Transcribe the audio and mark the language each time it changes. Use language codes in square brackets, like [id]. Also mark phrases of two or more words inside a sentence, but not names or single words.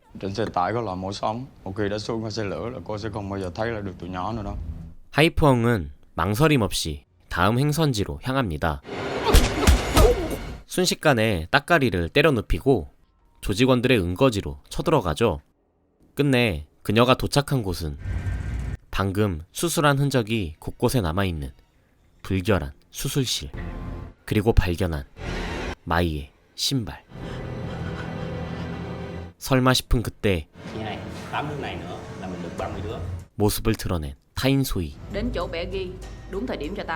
[vi] Trên xe tải có loại màu sống. Một khi đã xuống khỏi xe lửa là cô sẽ không bao giờ thấy lại được tụi nhỏ nữa đâu. [ko] 하이프엉은 망설임 없이 다음 행선지로 향합니다. 순식간에 따까리를 때려 눕히고 조직원들의 은거지로 쳐들어가죠. 끝내 그녀가 도착한 곳은 방금 수술한 흔적이 곳곳에 남아있는 불결한 수술실, 그리고 발견한 마이의 신발. 설마 싶은 그때 [vi] Chị này, 8 đứa này nữa là mình được 30 đứa. [ko] 모습을 드러낸 타인소이. [vi] Đến chỗ bẻ ghi, đúng thời điểm cho tao.